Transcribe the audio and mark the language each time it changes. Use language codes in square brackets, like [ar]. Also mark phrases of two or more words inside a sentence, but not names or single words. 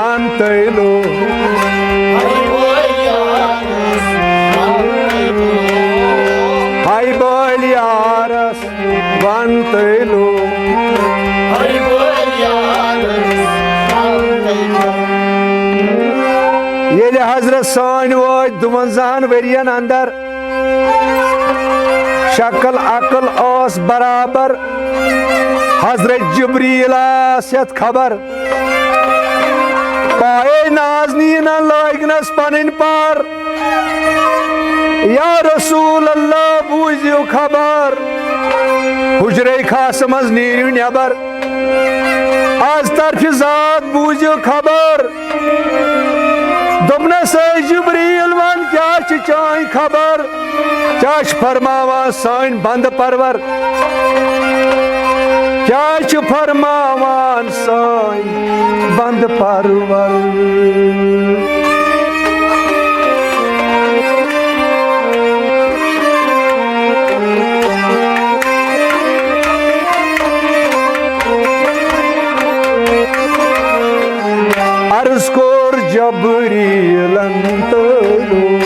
[ks] तैलो हाय बोल यारस वन तैलो ये हजरत सान वो 52 वरियन अंदर शक्ल अकल ओस बराबर हजरत जिब्रील आसत खबर पाए नाज़नीन लगनस पन पार [ar] يا رسول الله [ks] बूझियो खबर हुजरे खास मज नीरियो नबर आज तरफ जात बूझियो खबर दोपनस जिब्रील वन क्या चाय खबर क्या फरमावा सान बंद परवर क्या फरमावान सान बंद परवर अर्ज कोर जबरीलन तैलो